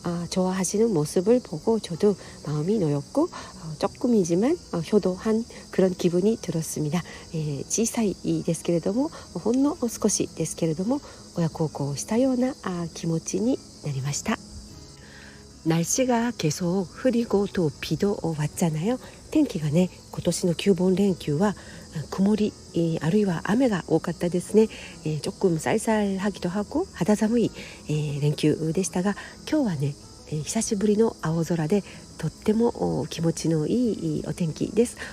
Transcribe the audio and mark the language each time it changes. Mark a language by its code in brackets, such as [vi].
[ko] 좋아하시는 모습을 보고 저도 마음이 놓였고 조금이지만 효도한 그런 기분이 들었습니다. [ja] 小さいですけれどもほんの少しですけれども親孝行したような気持ちになりました。 [ko] 날씨가 계속 흐리고 또 비도 왔잖아요. [ja] 天気がね、今年の9本連休は曇り、あるいは雨が多かったですね。 [ko] 조금 쌀쌀하기도 하고 [ja] 肌寒い、連休でしたが、今日はね、久しぶりの青空でとっても気持ちのいいお天気です。